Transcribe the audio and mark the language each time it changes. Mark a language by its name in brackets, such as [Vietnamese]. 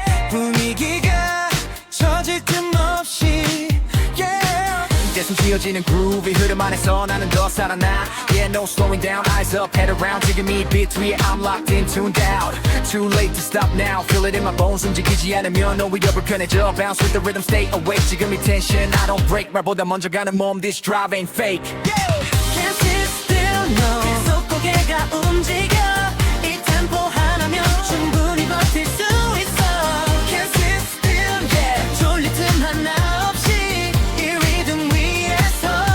[Korean] 분위기가 처질 틈 없이 yeah. 이제숨 쉬어지는 groove 이 흐름 안에서 나는 더 살아나. [English] Yeah no slowing down eyes up head around. 지금 이 beat 위에 I'm locked in tuned out. Too late to stop now feel it in my bones. [Korean] 움직이지 않으면 오히려 불편해져. [English] Bounce with the rhythm stay awake. 지금 이 tension I don't break. [Korean] 말보다 먼저 가는 몸 [English] this drive ain't fake. Can't sit still, no. [Korean] 계속 고개가 움직여. 이 템포 하나면 충분히 버틸 수 있어. [English] Can't sit still yeah [Korean] 졸릴 틈 하나 없이 이 리듬 위에서